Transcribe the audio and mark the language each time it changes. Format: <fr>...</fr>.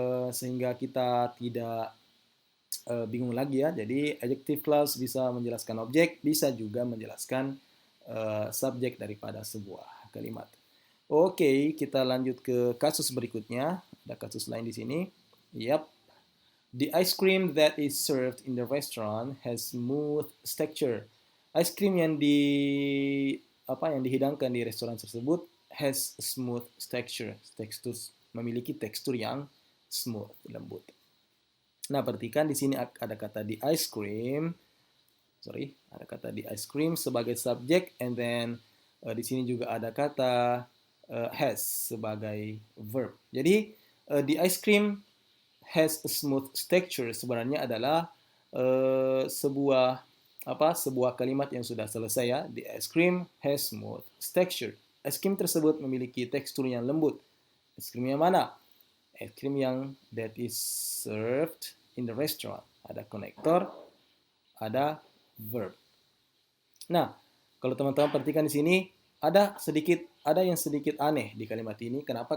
<id>Sehingga kita tidak bingung lagi ya. Jadi adjective clause bisa menjelaskan objek, bisa juga menjelaskan subjek daripada sebuah kalimat. Oke, kita lanjut ke kasus berikutnya. Ada kasus lain di sini. Yep.</id> <en>The ice cream that is served in the restaurant has smooth texture.</en> <id>Ice cream yang dihidangkan di restoran tersebut</id> <en>has smooth texture.</en> <id>Memiliki tekstur yang smooth, lembut. Nah, perhatikan di sini ada kata di ice cream. Ada kata di ice cream sebagai subjek,</id> <en>and then</en> <id>di sini juga ada kata has sebagai verb. Jadi</id> <en>the ice cream has a smooth texture</en> <id>sebenarnya adalah sebuah kalimat yang sudah selesai ya.</id> <en>The ice cream has smooth texture.</en> <id>Es krim tersebut memiliki tekstur yang lembut. Es krim yang mana? Es krim yang</id> <en>that is served in the restaurant.</en> <id>Ada konektor, ada verb. Nah, kalau teman-teman perhatikan di sini ada yang sedikit aneh di kalimat ini. Kenapa?</id>